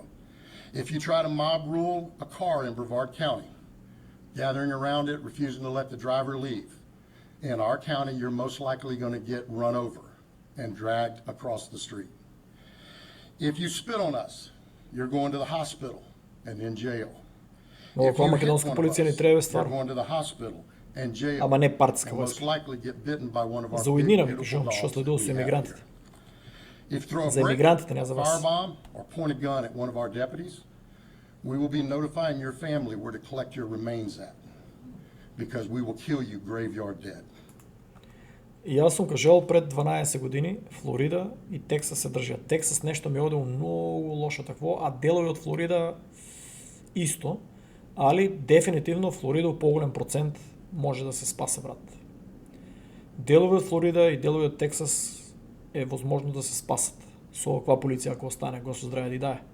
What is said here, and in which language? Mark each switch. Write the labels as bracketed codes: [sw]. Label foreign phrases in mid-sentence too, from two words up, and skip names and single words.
[en] If you try to mob rule a car in Brevard County, gathering around it, refusing to let the driver leave, in our county, you're most likely going to get run over and dragged across the street. If you spit on us, you're going to the hospital and in jail. [mk] Но [en] If [mk] кога [en] you hit [mk] македонска [en] one of [mk] полиција ни [en] us, [mk] треба [en] you're [mk] стварно. [en] going to the hospital and jail. [mk] Ама не партиска [en] and most [mk] војска. [en] likely get bitten by one of our [mk] За [en] big, [mk] уединена ви [en] beautiful [mk] кажувам, [en] dogs [mk] што следува [en] that [mk] со [en] we have [mk] емигрантите. [en] here. If you throw a [mk] За [en] brick, [mk] емигрантите, не за вас. [en] firebomb, or point a gun at one of our deputies, we will be notifying your family where to collect your remains at, because we will kill you graveyard dead. [mk] И јас сум кажал пред 12 години Флорида и Тексас се држат. Тексас нешто ми оде многу лошо такво, а делови од Флорида исто, али дефинитивно Флорида у поголем процент може да се спасе, брат. Делови од Флорида и делови од Тексас е возможно да се спасат со оваква полиција ако остане, Господ здраве да даде.